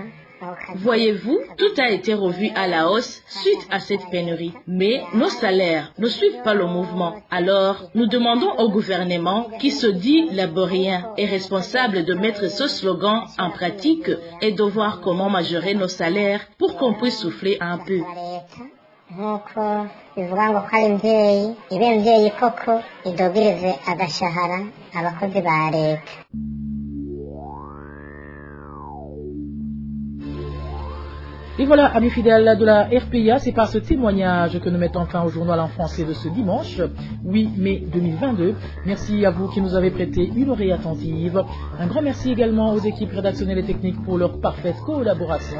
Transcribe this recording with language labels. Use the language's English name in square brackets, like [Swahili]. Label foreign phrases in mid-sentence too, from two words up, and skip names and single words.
[French] Voyez-vous, tout a été revu à la hausse suite à cette pénurie. Mais nos salaires ne suivent pas le mouvement. Alors, nous demandons au gouvernement, qui se dit laborien et responsable de mettre ce slogan en pratique, et de voir comment majorer nos salaires pour qu'on puisse souffler un peu. [Rundi] Nk'uko bivuga ngo ko ari imvyeyi ibe imvyeyi koko idogirize agashahara abakozi ba leta. [French] Et voilà, amis fidèles de la RPA, c'est par ce témoignage que nous mettons fin au journal en français de ce dimanche, 8 mai 2022. Merci à vous qui nous avez prêté une oreille attentive. Un grand merci également aux équipes rédactionnelles et techniques pour leur parfaite collaboration.